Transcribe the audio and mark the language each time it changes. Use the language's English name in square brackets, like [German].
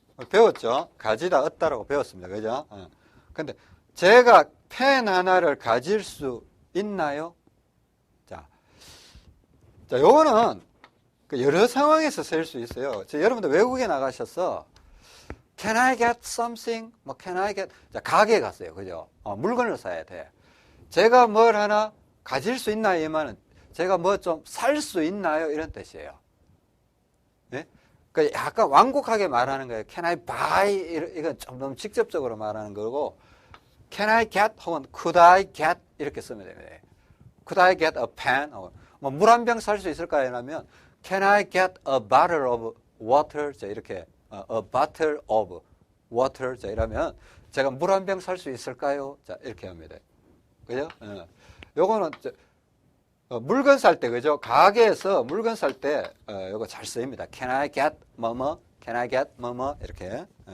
[Korean] 배웠죠? 가지다 얻다라고 배웠습니다. 그죠? 근데 제가 펜 하나를 가질 수 있나요? 자, 요거는 여러 상황에서 쓸 수 있어요. 여러분들 외국에 나가셔서 [English] Can I get something? [Korean] 뭐 [English] Can I get? [Korean] 자, 가게에 갔어요. 그죠? 물건을 사야 돼. 제가 뭘 하나 가질 수 있나요? 이 말은 제가 뭐 좀 살 수 있나요? 이런 뜻이에요. 네? 그러니까 약간 완곡하게 말하는 거예요. [English] Can I buy? [Korean] 이건 좀 너무 직접적으로 말하는 거고 [English] Can I get? [Korean] 혹은 [English] Could I get? [Korean] 이렇게 쓰면 됩니다. [English] Could I get a pen? [Korean] 뭐 물 한 병 살 수 있을까요? 라면 [English] Can I get a bottle of water? [Korean] 자, 이렇게 [English] a bottle of water. [Korean] 자, 이러면 제가 물 한 병 살 수 있을까요? 자, 이렇게 합니다. 그죠? 요거는 물건 살 때, 그죠? 가게에서 물건 살 때 요거 잘 쓰입니다. [English] Can I get [Korean] 뭐뭐? [English] Can I get 뭐뭐? [Korean] 이렇게.